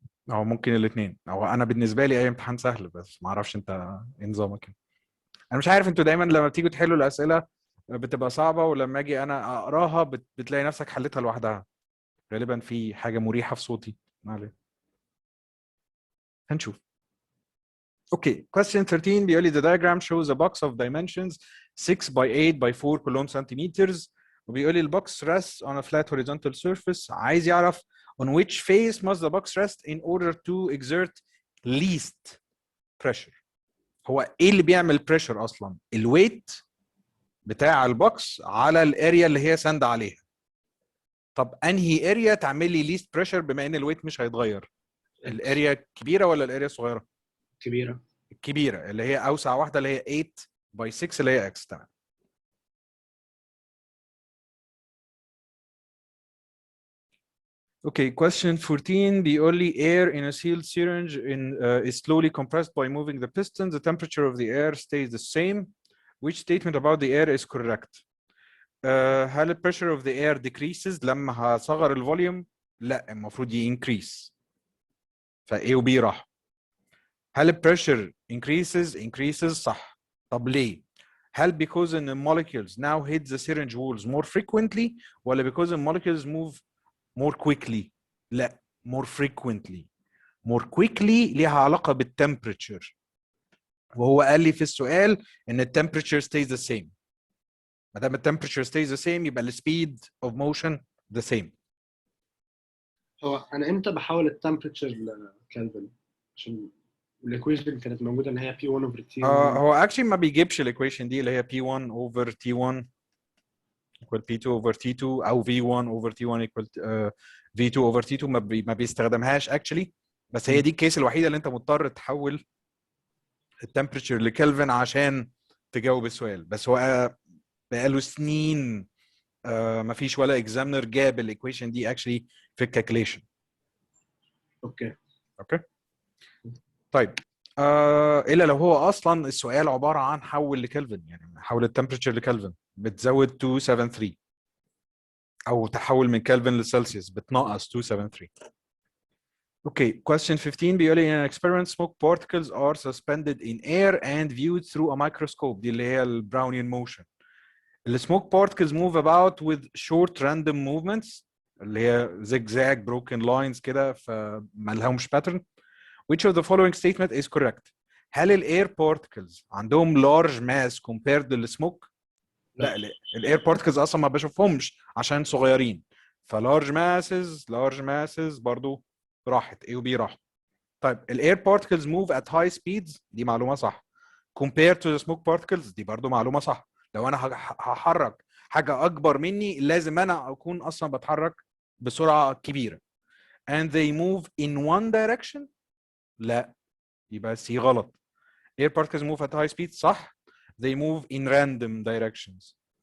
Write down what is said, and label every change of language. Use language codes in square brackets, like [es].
[ar] او ممكن الاثنين، او انا بالنسبه لي اي امتحان سهل، بس ما اعرفش انت ايه نظامك. انا مش عارف انتوا دايما لما بتيجوا تحلوا الاسئله بتبقى صعبه، ولما اجي انا اقراها بتلاقي نفسك حلتها لوحدها. غالبا في حاجه مريحه في صوتي، ما علينا. هنشوف. اوكي. [en] Question 13 [ar] بيقول لي [en] the diagram shows a box of dimensions 6 by 8 by 4 [ar] كلهم سنتيمترز، وبيقول لي البوكس [en] rests on a flat horizontal surface. [ar] عايز يعرف [en] on which face must the box rest in order to exert least pressure. [ar] هو ايه اللي بيعمل pressure اصلا؟ الويت بتاع البوكس على الاريا اللي هي ساند عليها. طب انهي اريا تعمل لي ليست بريشر بما ان الويت مش هيتغير؟ الاريا الكبيره ولا الاريا الصغيره؟ كبيرة. الكبيره اللي هي اوسع واحده اللي هي 8 باي 6 اللي هي اكس. تمام. [en] Okay, question 14 بيقول لي air in a sealed syringe is slowly compressed by moving the piston. The temperature of the air stays the same. Which statement about the air is correct? [ar] هل ال [en] pressure of the air decreases [ar] لما هصغر الفوليوم؟ لا، المفروض increase. فا A و B راح. هل ال pressure increases؟ صح. طب ليه؟ هل [en] because in the molecules now hit the syringe walls more frequently ولا because the molecules move more quickly؟ لا، more frequently. [ar] more quickly ليها علاقة بالتمبريتشر، وهو قال لي في السؤال ان التمبريتشر [en] stays the same. [ar] ما دام التمبريتشر [en] stays the same يبقى السبيد of motion the same. [ar] هو انا امتى بحول التمبريتشر لكلفن؟ عشان الايكويشن كانت موجوده ان هي P1 over T1. هو actually ما بيجيبش الايكويشن دي اللي هي P1 over T1 equal P2 over T2 او V1 over T1 equal V2 over T2. ما بيستخدمهاش actually، بس هي دي الكيس الوحيده اللي انت مضطر تحول التمبريتشر لكلفن عشان تجاوب السؤال. بس هو بقاله سنين ما فيش ولا اكزامنر جاب الايكويشن دي actually في الكالكوليشن. اوكي. طيب الا لو هو اصلا السؤال عباره عن حول لكلفن، يعني حول التمبريتشر لكلفن، بتزود 273. او تحول من كلفن لسلسيوس بتنقص 273. [en] Okay, question 15 بيقول لي in an experiment smoke particles are suspended in air and viewed through a microscope. [ar] دي اللي هي ال Brownian motion. [en] The smoke particles move about with short random movements اللي هي zigzag broken lines [ar] كده فما لهمش pattern. [en] Which of the following statement is correct? [ar] هل ال air particles عندهم [en] large mass compared [ar] للسموك؟ لا ال air particles اصلا ما بشوفهمش عشان صغيرين. ف large masses برضو راحت A و B راحت. [en] طيب ال air particles move at high speeds [ar] دي معلومة صح. [en] Compared to the smoke particles [ar] دي برضو معلومة صح. لو انا هحرك حاجة اكبر مني لازم انا اكون اصلا بتحرك بسرعة كبيرة. [en] And they move in one direction؟ [ar] لا يبقى C غلط. [en] Air particles move at high speed صح. They move in random directions.